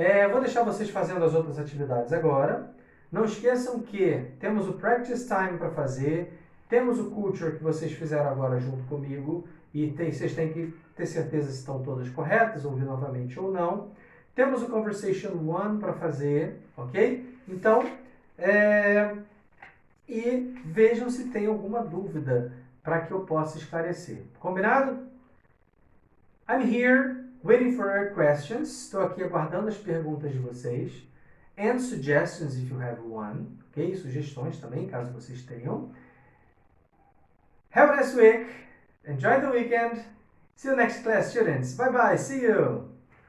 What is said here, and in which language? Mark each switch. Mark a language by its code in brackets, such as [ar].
[pt] Vou deixar vocês fazendo as outras atividades agora. Não esqueçam que temos o practice time para fazer, temos o culture que vocês fizeram agora junto comigo e vocês têm que ter certeza se estão todas corretas, ouvir novamente ou não. Temos o conversation one para fazer, ok? Então, e vejam se tem alguma dúvida para que eu possa esclarecer. Combinado? [en] I'm here waiting for your questions. [pt] Estou aqui aguardando as perguntas de vocês. [en] And suggestions if you have one. Ok? [pt] Sugestões também, caso vocês tenham. [en] Have a nice week. Enjoy the weekend. See you next class, students. Bye bye. See you.